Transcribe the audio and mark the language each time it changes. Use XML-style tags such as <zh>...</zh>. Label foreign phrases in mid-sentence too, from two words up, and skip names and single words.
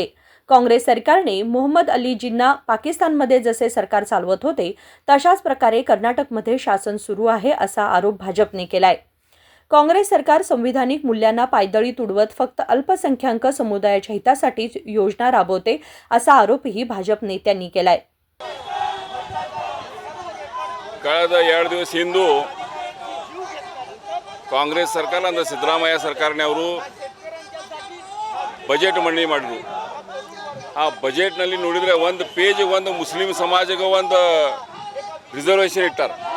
<mr>काँग्रेस सरकारने मोहम्मद अली जिन्ना पाकिस्तानमध्ये जसे सरकार चालवत होते तशाच प्रकारे कर्नाटकमध्ये शासन सुरू आहे असा आरोप भाजपने केलाय। काँग्रेस सरकार संविधानिक मूल्यांना पायदळी तुडवत फक्त अल्पसंख्याक समुदायाच्या हितासाठीच योजना राबवते असा आरोपही भाजप नेत्यांनी केलाय।</mr> <kn>ಕಳೆದ 2 ದಿವಸ ಹಿಂದೆ ಕಾಂಗ್ರೆಸ್ ಸರ್ಕಾರ ಅಂದ್ರೆ ಸಿದ್ದರಾಮಯ್ಯ ಸರ್ಕಾರನವರು ಬಜೆಟ್ ಮಂಡನೆ ಮಾಡಿದ್ರು। ಆ ಬಜೆಟ್ ನಲ್ಲಿ ನೋಡಿದ್ರೆ ಒಂದು ಪೇಜ್ ಒಂದು ಮುಸ್ಲಿಂ ಸಮಾಜಕ್ಕೆ ಒಂದು ರಿಸರ್ವೇಷನ್ ಇಟ್ಟಾರ।</kn>